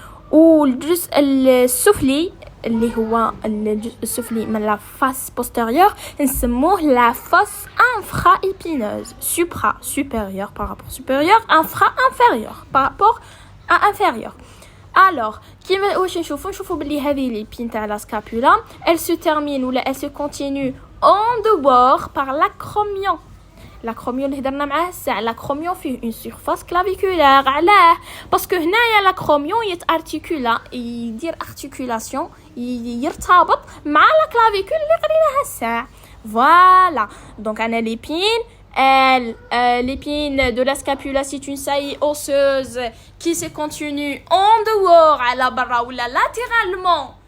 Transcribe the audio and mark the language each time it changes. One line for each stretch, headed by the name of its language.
Arabic: والجزء السفلي اللي هو الجزء السفلي من
French: la face postérieure
Arabic: نسموه
French: la face infra-épineuse. Supra supérieur par rapport supérieur, infra inférieur par rapport à inférieur. Alors
Arabic: كيما واش نشوفوا بلي هذه
French: l'épine تاع la scapula elle se termine ou elle se continue en dehors par l'acromion.
Arabic: l'acromion اللي هضرنا معاه الساعه.
French: l'acromion فيه une surface claviculaire.
Arabic: علاه باسكو هنايا l'acromion يتارتيكولا يدير articulation يرتبط مع
French: la clavicule
Arabic: اللي قريناها الساعه.
French: Voilà. Donc on a l'épine. L'épine de la scapula c'est une saillie osseuse qui se continue en dehors à la barra ou latéralement